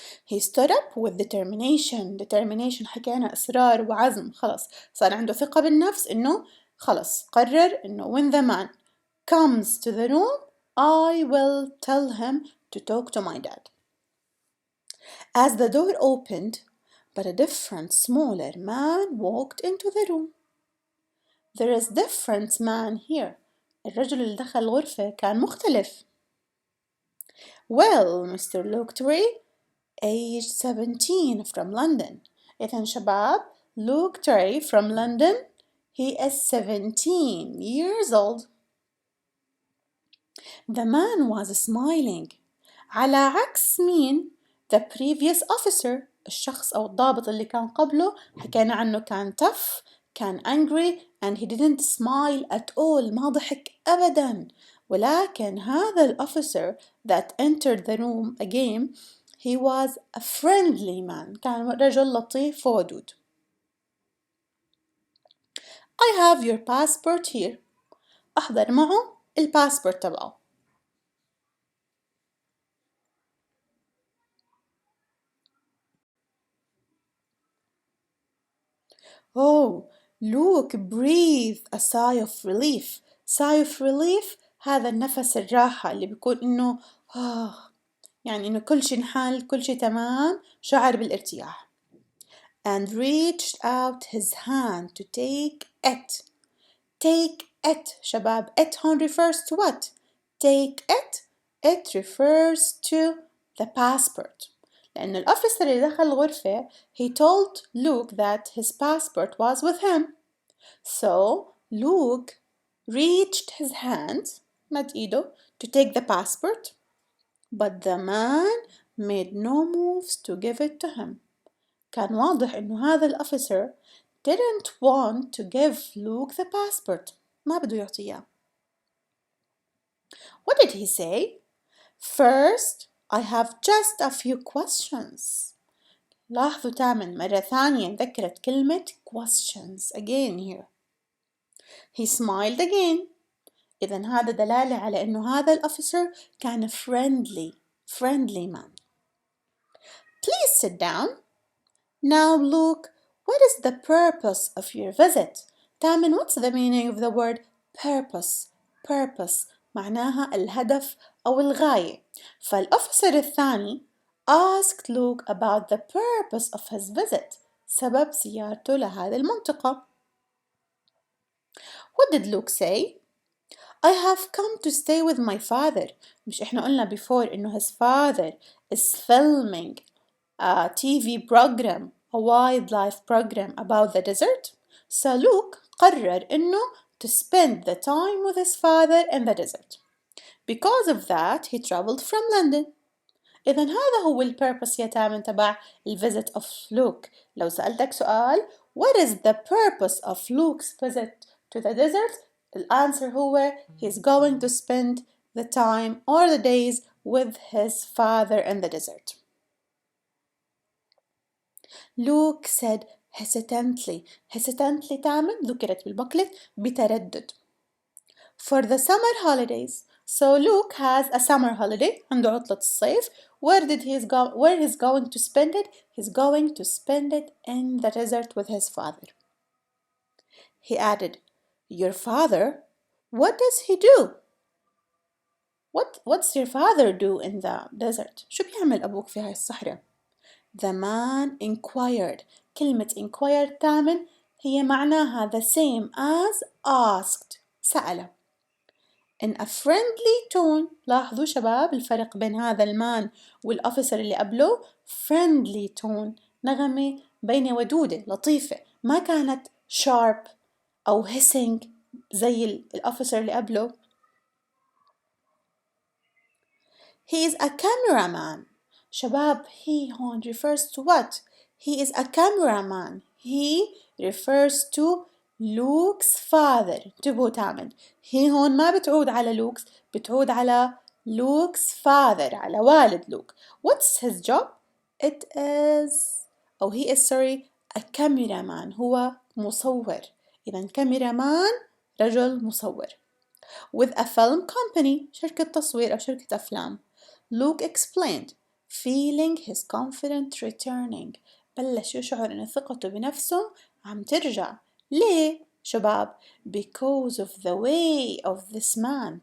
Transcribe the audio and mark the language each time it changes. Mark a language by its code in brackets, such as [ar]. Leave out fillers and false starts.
[en] He stood up with determination [ar] حكينا إصرار وعزم. خلص صار عنده ثقة بالنفس إنه خلص قرر إنه [en] when the man comes to the room I will tell him to talk to my dad. As the door opened, but a different smaller man walked into the room. There is different man here. [ar] الرجل اللي دخل الغرفة كان مختلف. [en] Well, Mr. Luke Tree, age 17 from London. [ar] إذن شباب, [en] Luke Tree from London, he is 17 years old. The man was smiling. [ar] على عكس مين؟ [en] The previous officer, [ar] الشخص أو الضابط اللي كان قبله حكينا عنه كان tough, كان [en] angry and he didn't smile at all. [ar] ما ضحك أبدا. ولكن هذا [en] officer that entered the room again, he was a friendly man. [ar] كان رجل لطيف وودود. [en] I have your passport here. [ar] أحضر معه الباسبورت تبعه. [en] Oh, Luke breathed a sigh of relief. Sigh of relief [ar] هذا النفس الراحة اللي بيكون إنه يعني إنه كل شيء انحل كل شيء تمام شعر بالارتياح. [en] And reached out his hand to take it. Take it شباب. It هون refers to what? Take it. It refers to the passport. [ar] لأن الأوفيسر اللي دخل الغرفة [en] he told Luke that his passport was with him. So Luke reached his hand [ar] مد إيده [en] to take the passport, but the man made no moves to give it to him. [ar] كان واضح إنه هذا الأوفيسر [en] didn't want to give Luke the passport. [ar] ما بده يعطيه. [en] What did he say? First, I have just a few questions. [ar] لاحظوا تامن مرة ثانية ذكرت كلمة [en] questions again here. He smiled again. [ar] إذن هذا دلالة على إنه هذا الأوفيسر كان [en] friendly man. Please sit down. Now Luke, what is the purpose of your visit? تامن, what's the meaning of the word purpose? [ar] Purpose معناها الهدف أو الغاية. فالأوفيسر الثاني [en] asked Luke about the purpose of his visit. [ar] سبب زيارته لهذه المنطقة. [en] What did Luke say? I have come to stay with my father. [ar] مش إحنا قلنا [en] before إنه his father is filming a TV program, a wildlife program about the desert. So Luke [ar] قرر إنه [en] to spend the time with his father in the desert. Because of that, he traveled from London. [ar] إذن هذا هو purpose يا تامن تبع [en] visit of Luke. [ar] لو سألتك سؤال, [en] what is the purpose of Luke's visit to the desert? The answer هو he's going to spend the time or the days with his father in the desert. Luke said hesitantly تامن [ar] ذكرت بالبوكلت بتردد. [en] For the summer holidays. So Luke has a summer holiday [ar] عنده عطلة الصيف. [en] Where he's going to spend it? He's going to spend it in the desert with his father. He added, your father? What does he do? What's your father do in the desert? [ar] شو بيعمل أبوك في هاي الصحراء? [en] The man inquired. كلمة inquired تامن [ar] هي معناها [en] the same as asked. [ar] سأل. [en] In a friendly tone. [ar] لاحظوا شباب الفرق بين هذا المان والأوفيسر اللي قبله. [en] Friendly tone [ar] نغمة بين ودودة لطيفة. ما كانت sharp أو hissing زي الأوفيسر اللي قبله. [en] He is a cameraman. شباب he هون refers to what? He is a cameraman. He refers to Luke's father. [ar] انتبهوا تامن. He هون ما بتعود على Luke's بتعود على [en] Luke's father [ar] على والد لوك. [en] What's his job? It is he is a cameraman. [ar] هو مصور. إذا cameraman رجل مصور. [en] With a film company [ar] شركة تصوير أو شركة أفلام. [en] Luke explained. feeling his confidence returning. [ar] بلش يشعر إن ثقته بنفسه عم ترجع. ليه شباب؟ [en] because of the way of this man.